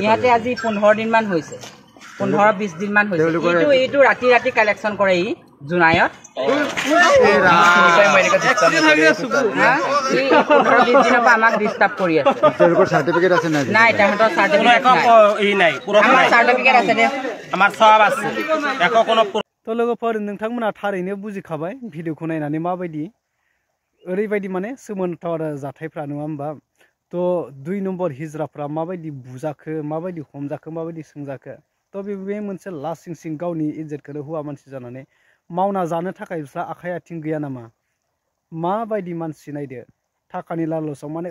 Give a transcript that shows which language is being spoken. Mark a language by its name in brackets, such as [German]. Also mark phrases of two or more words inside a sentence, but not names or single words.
[Assamese] ইহঁতে আজি 15 দিনমান হৈছে 15-20 দিনমান হৈছে এইটো ৰাতি ৰাতি কালেকশ্যন কৰে ই জোনাইত 15-20 দিনৰ পৰা আমাক ডিষ্টাৰ্ব কৰি আছে তেওঁলোকৰ চাৰ্টিফিকেট আছে নাই নাই তাহাঁতৰ চাৰ্টিফিকেট নাই আমাৰ চাৰ্টিফিকেট আছে দে আমাৰ সব আছে একো কোনো [Bodo] তো लोगोफोर नोंथांमोना थारैनो बुजिखाबाय भिडिअखौ नायनानै माबायदि ओरैबायदि माने सोमोनांथाव आरो जाथायफ्रा नङा होमबा तो 2 नम्बर हिजराफ्रा माबायदि बुजाखो माबायदि हमजाखो माबायदि सोंजाखो तो बे मोनसे लासिं सिं गावनि इज्जतखौनो हौवा मानसि जानानै मावना जानो थाखाय बिस्रा आखाइ आथिं गैया नामा माबायदि मानसि नायदो थाखानि लालसाव माने